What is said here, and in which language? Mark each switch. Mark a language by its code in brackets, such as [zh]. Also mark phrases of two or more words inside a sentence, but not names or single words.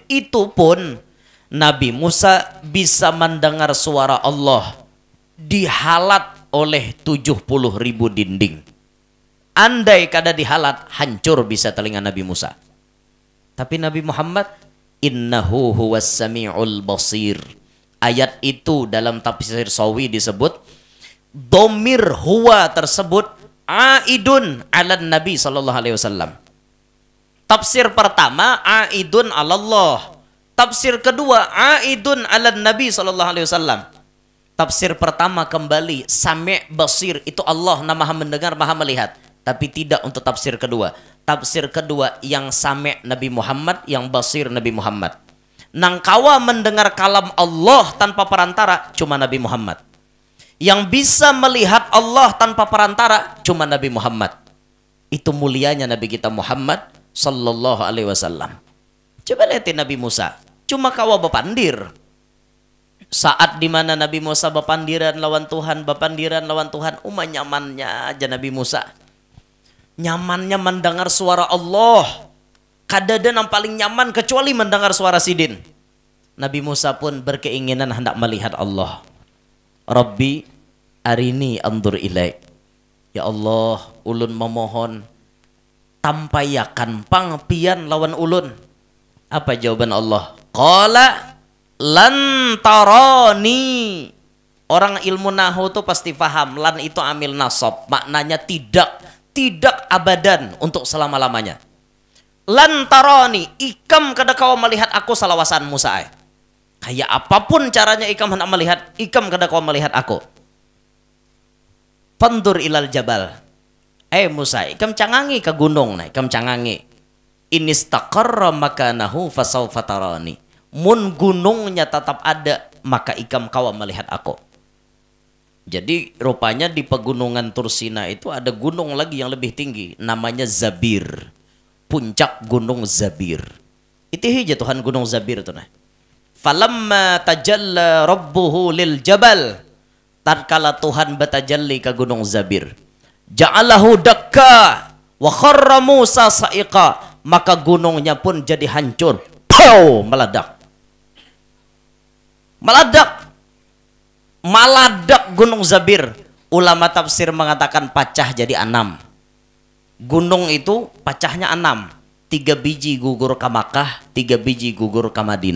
[id] Itu pun Nabi Musa bisa mendengar suara Allah dihalat oleh 70.000 dinding. [bjn] Andai kada dihalat, hancur bisa telinga Nabi Musa. [id] Tapi Nabi Muhammad, [ar] إنه هو السميع البصير. [id] Ayat itu dalam tafsir Sawi disebut, [ar] ضمير هو [id] tersebut [ar] عائد على النبي صلى الله عليه وسلم. [id] Tafsir pertama [ar] عائد على [id] Allah. Tafsir kedua [ar] عائد على النبي صلى الله عليه وسلم. [id] Tafsir pertama kembali [ar] سميع بصير, [id] itu Allah Maha mendengar, Maha melihat. Tapi tidak untuk tafsir kedua. Tafsir kedua yang sami' Nabi Muhammad, yang basir Nabi Muhammad. [bjn] Nang kawa mendengar kalam Allah tanpa perantara cuma Nabi Muhammad. [id] Yang bisa melihat Allah tanpa perantara cuma Nabi Muhammad. Itu mulianya Nabi kita Muhammad [ar] صلى الله عليه وسلم. [bjn] Coba lihatin Nabi Musa, cuma kawa bepandir. Saat dimana Nabi Musa bepandiran lawan Tuhan, nyamannya aja Nabi Musa. Nyamannya mendengar suara Allah. Kadada yang paling nyaman kecuali mendengar suara sidin. [id] Nabi Musa pun berkeinginan hendak melihat Allah. [ar] رب أرني أنظر إليك. يا الله, [bjn] ulun memohon tampayakan pangpian lawan ulun. [id] Apa jawaban Allah? [ar] قال لن تراني. [id] Orang ilmu nahu tuh pasti paham, lan itu amil nasab, maknanya tidak abadan, untuk selama-lamanya. [ar] لن تراني, [bjn] ikam kada kau melihat aku salawasan Musa. Kayak apapun caranya ikam hendak melihat, ikam kada kau melihat aku. [ar] انظر إلى الجبل. Musa, [bjn] ikam cangangi ke gunung, ikam cangangi. [ar] فإن استقر مكانه فسوف تراني. [bjn] Mun gunungnya tetap ada, maka ikam kau melihat aku. [id] Jadi rupanya di pegunungan Tursina itu ada gunung lagi yang lebih tinggi, namanya Zabir. Puncak Gunung Zabir. [bjn] Itu hija Tuhan Gunung Zabir tuh nah. [ar] فلما تجلى ربه للجبل. [bjn] Tatkala Tuhan batajalli ke Gunung Zabir, [ar] جعله دكا وخر موسى صعقا, [bjn] maka gunungnya pun jadi hancur. Pow, meledak. Maladak Gunung Zabir. [id] Ulama tafsir mengatakan pecah jadi 6. Gunung itu pecahnya 6. 3 biji gugur ke Makkah, 3 biji gugur ke Madinah.